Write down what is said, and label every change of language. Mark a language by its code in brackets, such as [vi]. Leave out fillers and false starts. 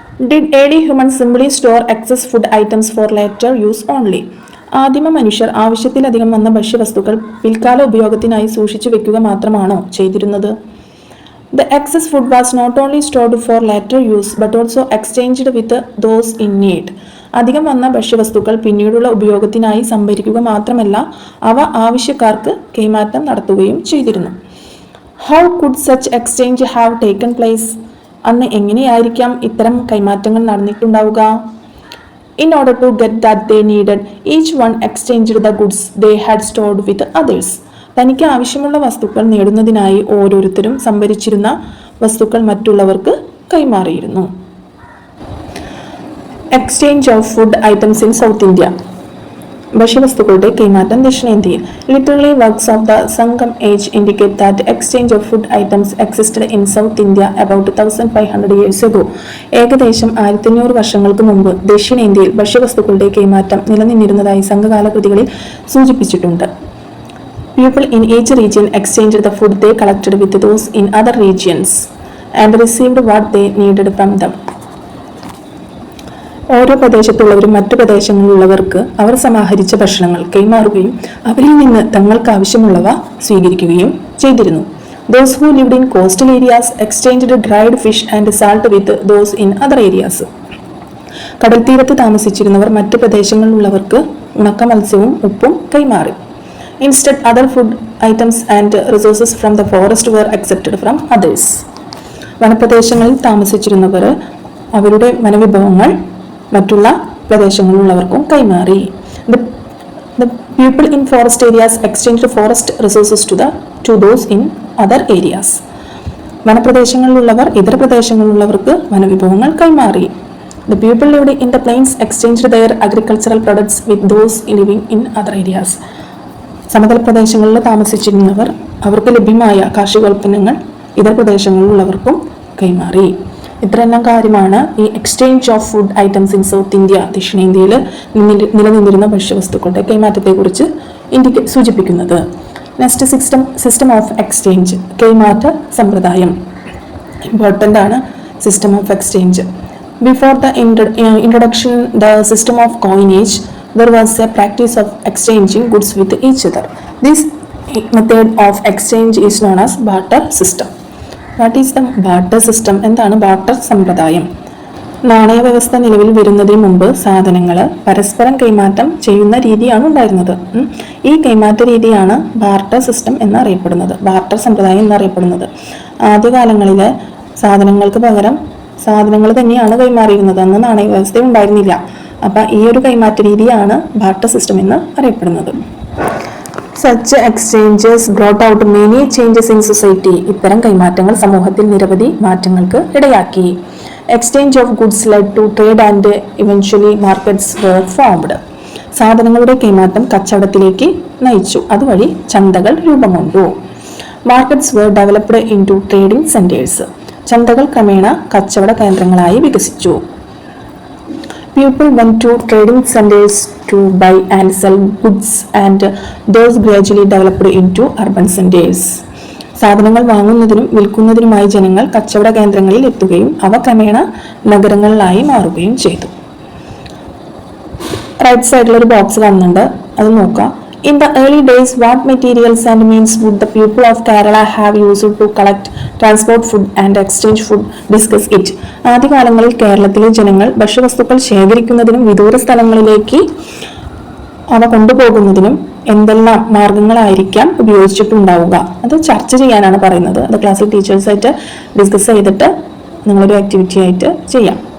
[en] Did early humans simply store excess food items for later use only? [ml] ആദിമ മനുഷ്യർ ആവശ്യത്തിലധികം വന്ന ഭക്ഷ്യവസ്തുക്കൾ പിൽക്കാല ഉപയോഗത്തിനായി സൂക്ഷിച്ചു വെക്കുക മാത്രമാണോ ചെയ്തിരുന്നത്? [en] The excess food was not only stored for later use but also exchanged with those in need. [ml] അധികം വന്ന ഭക്ഷ്യവസ്തുക്കൾ പിന്നീടുള്ള ഉപയോഗത്തിനായി സംഭരിക്കുക മാത്രമല്ല, അവ ആവശ്യക്കാർക്ക് കൈമാറ്റം നടത്തുകയും ചെയ്തിരുന്നു. [en] How could such exchange have taken place? [ml] അന്ന് എങ്ങനെയായിരിക്കാം ഇത്തരം കൈമാറ്റങ്ങൾ നടന്നിട്ടുണ്ടാവുക? [en] In order to get that they needed, each one exchanged the goods they had stored with others. [ml] തനിക്ക് ആവശ്യമുള്ള വസ്തുക്കൾ നേടുന്നതിനായി ഓരോരുത്തരും സംഭരിച്ചിരുന്ന വസ്തുക്കൾ മറ്റുള്ളവർക്ക് കൈമാറിയിരുന്നു. [en] Exchange of food items in South India. [ml] ഭക്ഷ്യവസ്തുക്കളുടെ കൈമാറ്റം ദക്ഷിണേന്ത്യയിൽ. [en] Literary works of the Sangam age indicate that exchange of food items existed in South India about 1500 years ago. [ml] ഏകദേശം 1500 വർഷങ്ങൾക്ക് മുമ്പ് ദക്ഷിണേന്ത്യയിൽ ഭക്ഷ്യവസ്തുക്കളുടെ കൈമാറ്റം നിലനിന്നിരുന്നതായി സംഘകാല കൃതികളിൽ സൂചിപ്പിച്ചിട്ടുണ്ട്. [en] People in each region exchanged the food they collected with those in other regions and received what they needed from them. [ml] ഓരോ പ്രദേശത്തുള്ളവരും മറ്റു പ്രദേശങ്ങളിലുള്ളവർക്ക് അവർ സമാഹരിച്ച ഭക്ഷണങ്ങൾ കൈമാറുകയും അവരിൽ നിന്ന് തങ്ങൾക്ക് ആവശ്യമുള്ളവ സ്വീകരിക്കുകയും ചെയ്തിരുന്നു. [en] Those who lived in coastal areas exchanged dried fish and salt with those in other areas. [ml] കടൽ തീരത്ത് താമസിച്ചിരുന്നവർ മറ്റു പ്രദേശങ്ങളിലുള്ളവർക്ക് ഉണക്ക മത്സ്യവും ഉപ്പും കൈമാറി. [en] Instead, other food items and resources from the forest were accepted from others. [ml] വനപ്രദേശങ്ങളിൽ താമസിച്ചിരുന്നവർ അവരുടെ വനവിഭവങ്ങൾ മറ്റുള്ള പ്രദേശങ്ങളിലുള്ളവർക്കും കൈമാറി. [en] The people in forest areas exchanged forest resources to those in other areas. [ml] വനപ്രദേശങ്ങളിലുള്ളവർ ഇതര പ്രദേശങ്ങളിലുള്ളവർക്ക് വനവിഭവങ്ങൾ കൈമാറി. [en] The people lived in the plains exchanged their agricultural products with those living in other areas. [ml] സമതല പ്രദേശങ്ങളിൽ താമസിച്ചിരുന്നവർ അവർക്ക് ലഭ്യമായ കാർഷികോൽപ്പന്നങ്ങൾ ഇതര പ്രദേശങ്ങളിലുള്ളവർക്കും കൈമാറി. ഇത്രയെല്ലാം കാര്യമാണ് ഈ [en] exchange of food items in South India, [ml] ദക്ഷിണേന്ത്യയിൽ നിലനിന്നിരുന്ന ഭക്ഷ്യവസ്തുക്കളുടെ കൈമാറ്റത്തെക്കുറിച്ച് സൂചിപ്പിക്കുന്നത്. [en] next, system of exchange, [ml] കൈമാറ്റ സമ്പ്രദായം. [en] Important ആണ് system of exchange. Before the introduction the system of coinage there was a practice of exchanging goods with each other. This method of exchange is known as barter system. What is the barter system? [ml] എന്താണ് barter സമ്പ്രദായം? നാണയ വ്യവസ്ഥ നിലവിൽ വരുന്നതിന് മുമ്പ് സാധനങ്ങൾ പരസ്പരം കൈമാറ്റം ചെയ്യുന്ന രീതിയാണ് ഉണ്ടായിരുന്നത്. ഈ കൈമാറ്റ രീതിയാണ് ബാർട്ടർ സിസ്റ്റം എന്നറിയപ്പെടുന്നത്, ബാർട്ടർ സമ്പ്രദായം എന്നറിയപ്പെടുന്നത്. ആദ്യകാലങ്ങളിൽ സാധനങ്ങൾക്ക് പകരം സാധനങ്ങൾ തന്നെയാണ് കൈമാറിയിരുന്നത്. അന്ന് നാണയ വ്യവസ്ഥ ഉണ്ടായിരുന്നില്ല. അപ്പം ഈ ഒരു കൈമാറ്റ രീതിയാണ് ബാർട്ടർ സിസ്റ്റം എന്ന് അറിയപ്പെടുന്നത്. [en] Such exchanges brought out many changes in society. [ml] ഇത്തരം കൈമാറ്റങ്ങൾ സമൂഹത്തിൽ നിരവധി മാറ്റങ്ങൾക്ക് ഇടയാക്കി. [en] Exchange of goods led to trade and eventually markets were formed. [ml] സാധനങ്ങളുടെ കൈമാറ്റം കച്ചവടത്തിലേക്ക് നയിച്ചു, അതുവഴി ചന്തകൾ രൂപം കൊണ്ടു. [en] Markets were developed into trading centers. [ml] ചന്തകൾ ക്രമേണ കച്ചവട കേന്ദ്രങ്ങളായി വികസിച്ചു. [en] People went to trading centers to buy and sell goods and those gradually developed into urban centers. [ml] സാധനങ്ങൾ വാങ്ങുന്നതിനും വിൽക്കുന്നതിനുമായി ജനങ്ങൾ കച്ചവട കേന്ദ്രങ്ങളിൽ എത്തുകയും അവ ക്രമേണ നഗരങ്ങളിലായി മാറുകയും ചെയ്തു. റൈറ്റ് സൈഡിലൊരു ബോക്സ് കാണുന്നുണ്ട്, അത് നോക്കാം. [en] In the early days, what materials and means would the people of Kerala have used to collect, transport food and exchange food? Discuss it. [ml] ആദ്യകാലങ്ങളിൽ കേരളത്തിലെ ജനങ്ങൾ ഭക്ഷ്യവസ്തുക്കൾ ശേഖരിക്കുന്നതിനും വിദൂര സ്ഥലങ്ങളിലേക്ക് അവ കൊണ്ടുപോകുന്നതിനും എന്തെല്ലാം മാർഗങ്ങളായിരിക്കാം ഉപയോഗിച്ചിട്ടുണ്ടാവുക, അത് ചർച്ച ചെയ്യാനാണ് പറയുന്നത്. അത് ക്ലാസ്സിൽ ടീച്ചേഴ്സായിട്ട് ഡിസ്കസ് ചെയ്തിട്ട് നിങ്ങളൊരു ആക്ടിവിറ്റി ആയിട്ട് ചെയ്യാം.